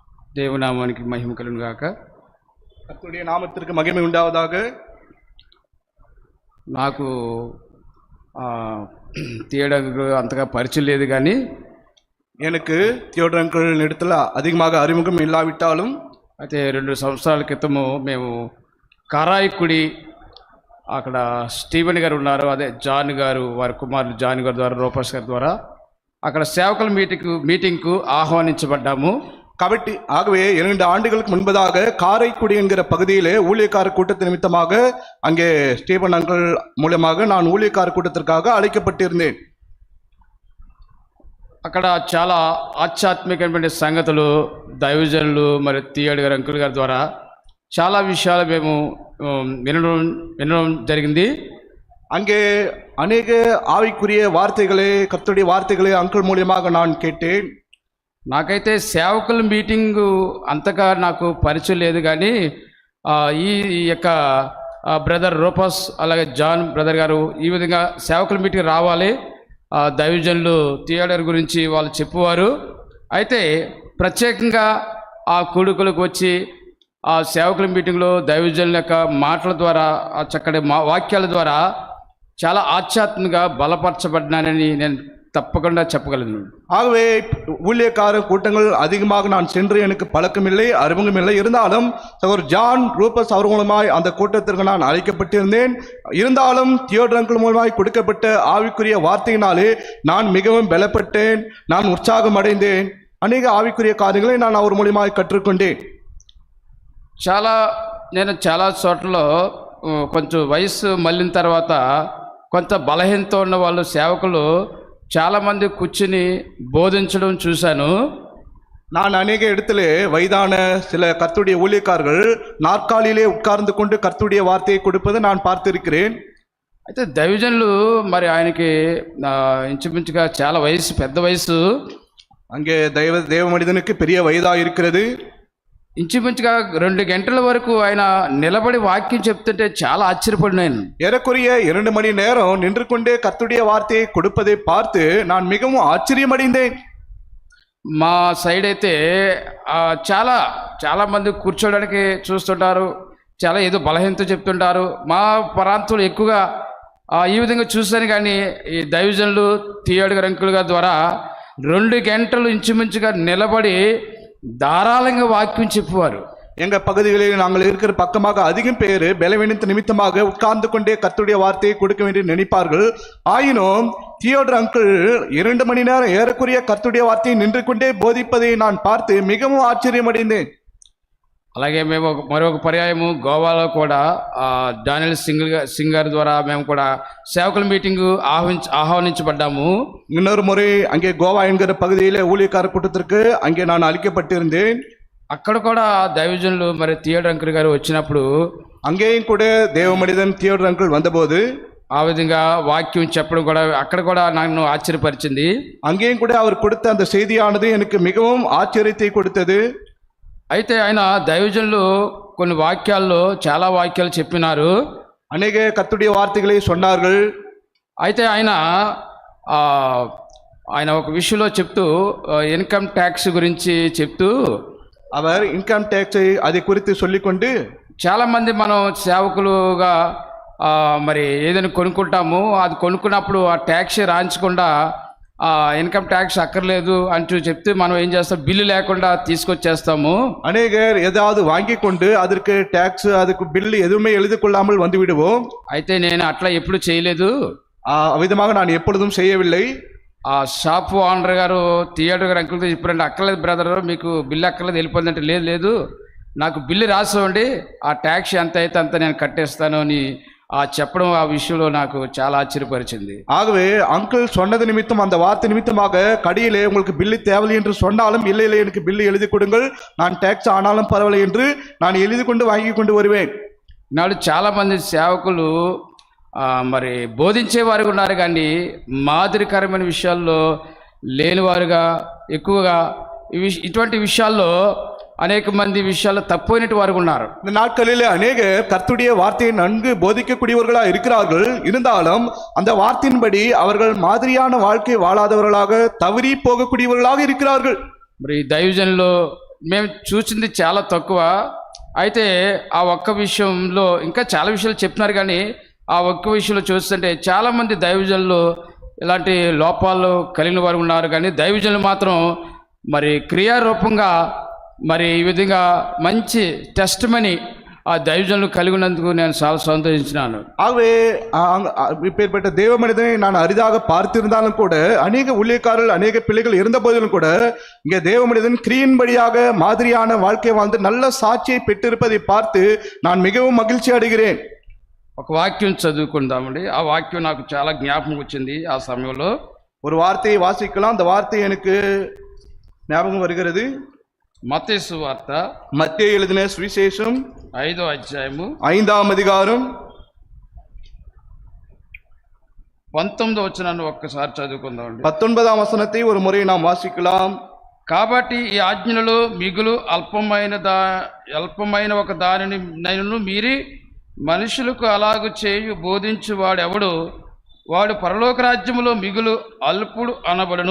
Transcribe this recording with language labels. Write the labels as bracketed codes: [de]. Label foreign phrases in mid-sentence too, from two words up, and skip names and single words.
[te] దేవనామమునకు మహిమ కలుగును గాక. [ta] கர்த்தருடைய நாமத்திற்கு மகிமை உண்டாவதாக. [te] నాకు தியோடருக்கு అంతగా పరిచయం లేదు కానీ [ta] எனக்கு தியோடர் అంకుల్ இடத்துல அதிகமாக அறிமுகம் இல்லாவிட்டாலும் [te] అయితే 2 సంవత్సరాల క్రితము మేము కారాయికుడి అక్కడ స్టీవెన్ గారు ఉన్నారు, అదే జాన్ గారు వారి కుమారుడు జాన్ గారి ద్వారా రూపస్ గారి ద్వారా అక్కడ సేవకుల మీటింగ్కు ఆహ్వానించబడ్డాము. [ta] కాబట్టి ஆகவே 2 ஆண்டுகளுக்கு முன்பதாக காரைக்குடி என்கிற பகுதியிலே ஊழியக்கார கூட்டத்து நிமித்தமாக அங்கே ஸ்டீவன் அங்கிள் மூலமாக நான் ஊழியக்கார கூட்டத்திற்காக அழைக்கப்பட்டிருந்தேன். [te] అక్కడ చాలా ఆధ్యాత్మికమైన సంగతులు దైవజనులు మరి తీయడు గారు అంకుల్ గారి ద్వారా చాలా విషయాలు మేము వినడం జరిగింది. [ta] அங்கே அநேக ஆவிக்குரிய வார்த்தைகளே கர்த்தருடைய வார்த்தைகளே அங்கிள் மூலமாக நான் கேட்டேன். [te] నాకైతే సేవకుల మీటింగు అంతగా నాకు పరిచయం లేదు కానీ ఈ యొక్క బ్రదర్ రూపస్ అలాగే జాన్ బ్రదర్ గారు ఈ విధంగా సేవకుల మీటింగ్ రావాలి, దైవజనులు థియేటర్ గురించి వాళ్ళు చెప్పువారు. అయితే ప్రత్యేకంగా ఆ కూడుకులకు వచ్చి ఆ సేవకుల మీటింగ్లో దైవజనుల యొక్క మాటల ద్వారా ఆ చక్కటి వాక్యాల ద్వారా చాలా ఆధ్యాత్మికంగా బలపరచబడినానని నేను தப்பకుండా చెప్పగలను. [ta] ஆகவே ஊழியக்கார கூட்டங்கள் அதிகமாக நான் சென்று எனக்கு பழக்கமில்லை, அறிமுகமில்லை. இருந்தாலும் சகோதரர் ஜான் ரூபஸ் அவர் மூலமாய் அந்த கூட்டத்திற்கு நான் அழைக்கப்பட்டிருந்தேன். இருந்தாலும் தியோடர் அங்கிள் மூலமாய் கொடுக்கப்பட்ட ஆவிக்குரிய வார்த்தையினாலே நான் மிகவும் பலப்பட்டேன், நான் உற்சாகம் அடைந்தேன். அநேக ஆவிக்குரிய காரியங்களை நான் அவர் மூலமாய் கற்றுக்கொண்டேன். [te] నేను చాలా చోట్లలో కొంచెం వయసు మళ్ళిన తర్వాత కొంత బలహీనత ఉన్న వాళ్ళు సేవకులు చాలామంది కూర్చుని బోధించడం చూశాను. [ta] நான் அநேக இடத்துல வயதான சில கர்த்தருடைய ஊழியக்காரர்கள் நாற்காலியிலே உட்கார்ந்து கொண்டு கர்த்தருடைய வார்த்தையை கொடுப்பதை நான் பார்த்திருக்கிறேன். [te] అయితే దైవజనులు మరి ఆయనకి ఇంచుమించుగా చాలా వయసు, పెద్ద వయసు. [ta] அங்கே தேவ மனிதனுக்கு பெரிய வயதா இருக்கிறது. [te] ఇంచుమించుగా 2 గంటల వరకు ఆయన నిలబడి వాక్యం చెప్తుంటే చాలా ఆశ్చర్యపడినాను. [ta] ஏறக்குறைய 2 மணி நேரம் நின்று கொண்டே கர்த்தருடைய வார்த்தையை கொடுப்பதை பார்த்து நான் மிகவும் ஆச்சரியமடைந்தேன். [te] మా సైడ్ అయితే చాలా మంది కూర్చోడానికి చూస్తుంటారు, చాలా ఏదో బలహీనత చెప్తుంటారు. మా ప్రాంతంలో ఎక్కువగా ఈ విధంగా చూశాను. కానీ ఈ దైవజనులు తీయడు గారు అంకుల్ గారి ద్వారా 2 గంటలు ఇంచుమించుగా నిలబడి ధారాళంగా వాక్యం చెప్పువారు. [ta] எங்க பகுதிகளில் நாங்கள் இருக்கிற பக்கமாக அதிகம் பேர் பலவீனத்து நிமித்தமாக உட்கார்ந்து கொண்டே கர்த்தருடைய வார்த்தையை கொடுக்க வேண்டி நினைப்பார்கள். ஆயினும் தியோடர் அங்கிள் 2 மணி நேரம் ஏறக்குறைய கர்த்தருடைய வார்த்தையை நின்று கொண்டே போதிப்பதை நான் பார்த்து மிகவும் ஆச்சரியமடைந்தேன். [te] అలాగే మేము మరొక పర్యాయము గోవాలో కూడా డానియల్ సింగర్ ద్వారా మేము కూడా సేవకుల మీటింగ్ ఆహ్వానించబడ్డాము. [ta] இன்னொரு முறை அங்கே கோவா என்கிற பகுதியிலே ஊழியக்கார கூட்டத்திற்கு அங்கே நான் அழைக்கப்பட்டிருந்தேன். [te] అక్కడ కూడా దైవజనులు మరి థియేటర్ అంకుల్ గారు వచ్చినప్పుడు [ta] அங்கேயும் கூட தேவ மனிதன் தியோடர் அங்கிள் வந்தபோது [te] ఆ విధంగా వాక్యం చెప్పడం కూడా అక్కడ కూడా నన్ను ఆశ్చర్యపరిచింది. [ta] அங்கேயும் கூட அவர் கொடுத்த அந்த செய்தியானது எனக்கு மிகவும் ஆச்சரியத்தை கொடுத்தது. [te] అయితే ఆయన దైవజనులు కొన్ని వాక్యాల్లో చాలా వాక్యాలు చెప్పినారు, [ta] அநேக கர்த்தருடைய வார்த்தைகளை சொன்னார்கள். [te] అయితే ఆయన ఒక విషయంలో చెప్తూ ఇన్కమ్ ట్యాక్స్ గురించి చెప్తూ [ta] அவர் இன்கம் டேக்ஸ் அதை குறித்து சொல்லிக்கொண்டு [te] చాలామంది మనం సేవకులుగా మరి ఏదైనా కొనుక్కుంటాము, అది కొనుక్కున్నప్పుడు ఆ ట్యాక్స్ రాయించకుండా ఇన్కమ్ ట్యాక్స్ అక్కర్లేదు అంటూ చెప్తే మనం ఏం చేస్తాం, బిల్లు లేకుండా తీసుకొచ్చేస్తాము. [ta] அநேகர் ஏதாவது வாங்கி கொண்டு அதற்கு டாக்ஸ் அதுக்கு பில் எதுவுமே எழுதி கொள்ளாமல் வந்து விடுவோம். [te] అయితే నేను అట్లా ఎప్పుడు చేయలేదు. [ta] విధமாக நான் எப்பொழுதும் செய்யவில்லை. [te] ఆ షాప్ ఓనర్ గారు థియేటర్ గారు అంకుల్తో చెప్పారంటే అక్కర్లేదు బ్రదర్, మీకు బిల్లు అక్కర్లేదు వెళ్ళిపోయిందంటే లేదు నాకు బిల్లు రాసివ్వండి, ఆ ట్యాక్స్ ఎంత అయితే అంత నేను కట్టేస్తాను అని చెప్పడం ఆ విషయంలో నాకు చాలా ఆశ్చర్యపరిచింది. [ta] ஆகவே அங்கிள் சொன்னது நிமித்தம் அந்த வார்த்தை நிமித்தமாக கடியிலே உங்களுக்கு பில்லு தேவையில்லை என்று சொன்னாலும் இல்லை எனக்கு பில்லு எழுதி கொடுங்கள், நான் டாக்ஸ் ஆனாலும் பரவாயில்லை என்று நான் எழுதி கொண்டு வாங்கி கொண்டு வருவேன். [te] నాడు చాలామంది సేవకులు మరి బోధించేవారు ఉన్నారు కానీ మాదిరికరమైన విషయాల్లో లేనివారుగా ఎక్కువగా ఇటువంటి విషయాల్లో అనేక మంది [ta] விஷயங்கள தப்போயிட்டு வருகிறார். இந்த நாட்களிலே அநேக கர்த்தருடைய வார்த்தையை நன்கு போதிக்கக்கூடியவர்களாக இருக்கிறார்கள். இருந்தாலும் அந்த வார்த்தையின்படி அவர்கள் மாதிரியான வாழ்க்கை வாழாதவர்களாக தவறி போகக்கூடியவர்களாக இருக்கிறார்கள். [te] మరి దైవజనులు మేము చూసింది చాలా తక్కువ. అయితే ఆ ఒక్క విషయంలో ఇంకా చాలా విషయాలు చెప్తున్నారు, కానీ ఆ ఒక్క విషయంలో చూస్తుంటే చాలామంది దైవజనులు ఇలాంటి లోపాలు కలిగిన వారు ఉన్నారు, కానీ దైవజనులు మాత్రం మరి క్రియారూపంగా మరి ఈ విధంగా మంచి టెస్ట్మనీ ఆ దైవజనులు కలిగి ఉన్నందుకు నేను చాలా సంతోషించినాను. [ta] ஆகவே இப்பேற்பட்ட தேவ மனிதனை நான் அரிதாக பார்த்திருந்தாலும் கூட அநேக ஊழியக்காரர்கள் அநேக பிள்ளைகள் இருந்த போதிலும் கூட இங்கே தேவ மனிதன் கிரியின்படியாக மாதிரியான வாழ்க்கை வாழ்ந்து நல்ல சாட்சியை பெற்றிருப்பதை பார்த்து நான் மிகவும் மகிழ்ச்சி அடைகிறேன். [te] ఒక వాక్యం చదువుకుందామండి. ఆ వాక్యం నాకు చాలా జ్ఞాపకం వచ్చింది. ఆ సమయంలో [ta] ஒரு வார்த்தையை வாசிக்கலாம். அந்த வார்த்தை எனக்கு ஞாபகம் வருகிறது. [te] మత్తయి సువార్త [ta] மத்தேயு எழுதின சுவிசேஷம் [te] 5వ అధ్యాయము [ta] 5ஆம் அதிகாரம் [te] 19వ వచనాన్ని ఒక్కసారి చదువుకుందామండి. [ta] 19ஆம் வசனத்தை ஒரு முறை நாம் வாசிக்கலாம். [te] కాబట్టి ఈ ఆజ్ఞలలో మిగులు అల్పమైన ఒక దానిని నేను మీరి మనుషులకు అలాగు చేయు బోధించు వాడెవడు వాడు పరలోక రాజ్యములో మిగులు అల్పుడు అనబడును.